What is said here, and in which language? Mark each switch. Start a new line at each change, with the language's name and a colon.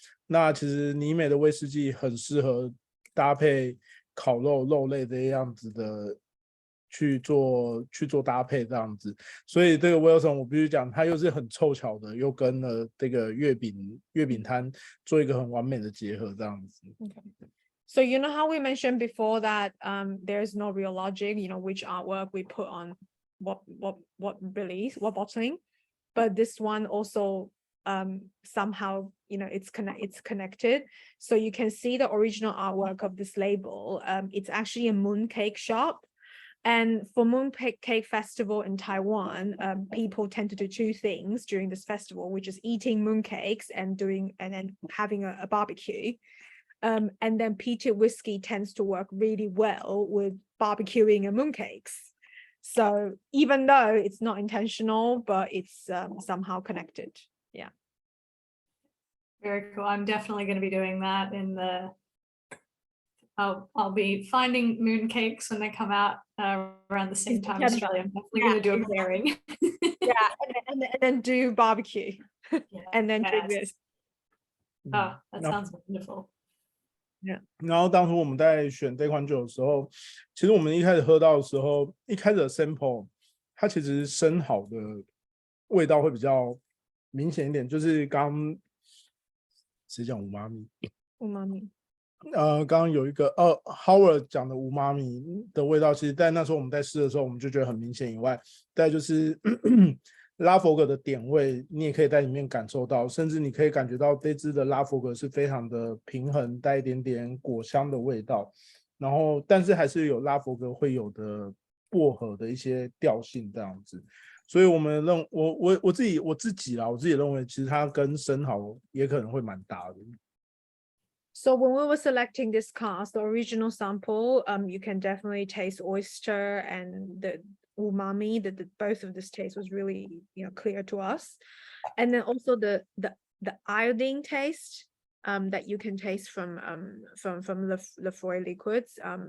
Chinese: 那其实尼美的威士忌很适合搭配烤肉肉类这样子的去做搭配这样子，所以这个 Wilson 我必须讲，他又是很凑巧的，又跟了这个月饼摊做一个很完美的结合这样子。
English: Okay. So you know how we mentioned before that there's no real logic, which artwork we put on what release, what bottling, but this one also somehow it's connected. So you can see the original artwork of this label. It's actually a mooncake shop. And for Mooncake Festival in Taiwan, people tend to do two things during this festival, which is eating mooncakes and then having a barbecue. And then peated whiskey tends to work really well with barbecuing and mooncakes. So even though it's not intentional, but it's somehow connected. Yeah. Very cool. I'm definitely going to be doing that I'll be finding mooncakes when they come out around the same time in Australia. I'm definitely going to do a pairing. Yeah, and then do barbecue. And then drink this. Oh, that sounds wonderful.
Chinese: 然后当初我们在选这款酒的时候，其实我们一开始喝到的时候，一开始的 sample 它其实生蚝的味道会比较明显一点，就是刚谁讲无妈咪？无妈咪。刚刚有一个Howard 讲的无妈咪的味道，其实在那时候我们在试的时候，我们就觉得很明显以外，再就是拉佛格的点味，你也可以在里面感受到，甚至你可以感觉到这支的拉佛格是非常的平衡，带一点点果香的味道，然后但是还是有拉佛格会有的薄荷的一些调性这样子，所以我们我自己认为，其实它跟生蚝也可能会蛮搭的。
English: So when we were selecting this cask, the original sample, you can definitely taste oyster and the umami. That both of this taste was really clear to us, and then also the iodine taste that you can taste from Laphroaig liquids.